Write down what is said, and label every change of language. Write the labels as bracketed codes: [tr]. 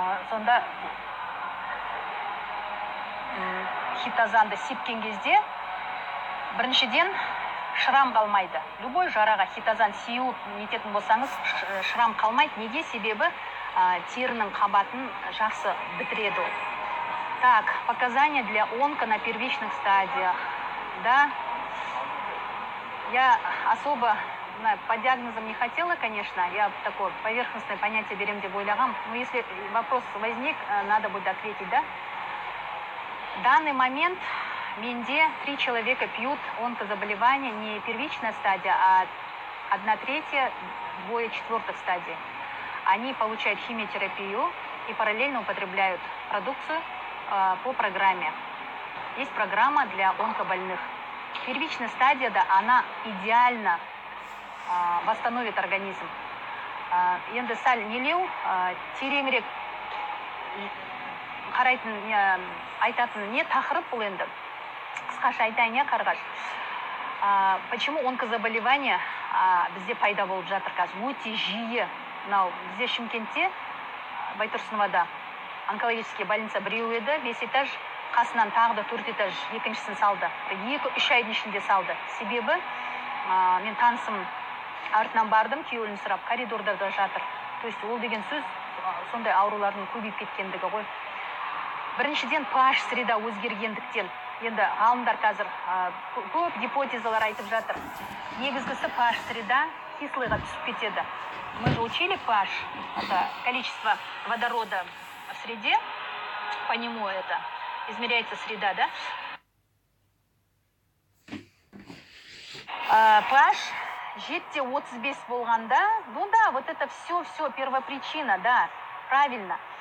[kk] Сонда хитозанды сепкен кезде біріншіден шрам қалмайды. Любой жараға хитозан сеуіп нететін болсаңыз, шрам қалмайды. Неге? Себебі терінің қабатын жақсы бітіреді. [ru] Так, показания для онко на первичных стадиях. Да, я особо по диагнозам не хотела, конечно, я такое поверхностное понятие берем [kk] деп ойлағам. [ru] Но если вопрос возник, надо будет ответить, да? В данный момент [kk] менде [ru] 3 человека пьют онкозаболевания, не первичная стадия, а 1/3, 2/4 стадии. Они получают химиотерапию и параллельно употребляют продукцию по программе. Есть программа для онкобольных. Первичная стадия, да, она идеально восстановит организм. [kk] Енді сәл нелеу, тереңірек қарайтын, айтатын не тақырып бұл енді. Қысқаша айтайын, [ru] я [kk] Қарғаш. [ru] Почему онкозаболевания [kk] бізде пайда болып жатыр қазір? Өте жиі. Бізде Шымкентте, Байтұрсыновада [ru] онкологический больница [kk] біреу еді, 5 этаж, қасынан тағы да 4 этаж, екіншісін салды. 2-3 айдың ішінде салды. Себебі мен танысым артынан бардым, күйеуін сұрап, коридордарда жатыр. [ru] То есть [kk] ол деген сөз сондай аурулардың көбейіп кеткендігі ғой. Біріншіден pH среда өзгергендіктен. Енді ғалымдар қазір көп гипотезалар айтып жатыр. Негізгісі pH среда кислыйға түсіп кетеді. [ru] Мы же учили pH, это количество водорода в среде, по нему это измеряется среда, да? pH 7-35 [kk] болғанда, [ru] ну да, вот это все первопричина, да, правильно.